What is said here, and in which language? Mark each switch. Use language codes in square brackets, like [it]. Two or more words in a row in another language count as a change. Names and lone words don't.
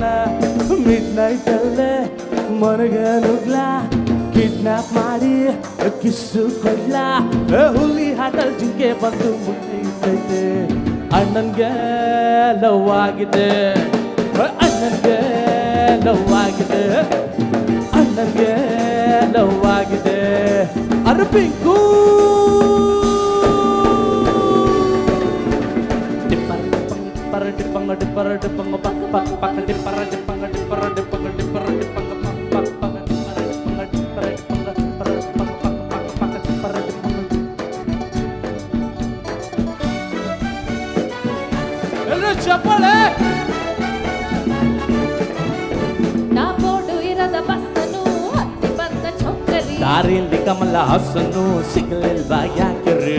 [kn] ಮಿಡ್ ನೈಟ್ ಅಲ್ಲೇ ಮನೆಗೆ ನುಗ್ಲಾ, ಕಿಡ್ನಾಪ್ ಮಾಡಿ ಕಿಸ್ಸು ಕೊಡ್ಲಾ, ಹುಲಿ ಹಾಟಲ್ ಜಿಂಕೆ ಬಂದು ಮುಟ್ಟೈತೆ, ಅಣ್ಣನ್ಗೆ ಲವ್ ಆಗಿದೆ, ಅಣ್ಣನ್ಗೆ ಲವ್ ಆಗಿದೆ, ಅಣ್ಣನ್ಗೆ ಲವ್ ಆಗಿದೆ, ಅರ್ಪಿಂಕು ಡಿಪ್ಪರ ಡಿಪ್ಪಂಗ ಡಿಪ್ಪರ ಡಿಪ್ಪಂಗ ಪಕ್ಕ ಪಕ್ಕ ಪಕ್ಕ ಡಿಪ್ಪರ ಡಿಪ್ಪಂಗ ಡಿಪ್ಪರ ಡಿಪ್ಪಂಗ ಡಿಪ್ಪರ ಡಿಪ್ಪಂಗ ಪಕ್ಕ ಪಕ್ಕ ಪಕ್ಕ ಡಿಪ್ಪರ ಡಿಪ್ಪಂಗ ಡಿಪ್ಪರ ಡಿಪ್ಪಂಗ ಡಿಪ್ಪರ ಡಿಪ್ಪಂಗ ಪಕ್ಕ ಪಕ್ಕ ಪಕ್ಕ ಡಿಪ್ಪರ ಡಿಪ್ಪಂಗ. ಎಲ್ಲರೂ ಚಪ್ಪಾಳೆ. ದಾರಿಯಲ್ಲಿ ಕಮಲ ಹಾಸನ್ನು ಸಿಗಲಿಲ್ವಾ ಯಾಕೆ?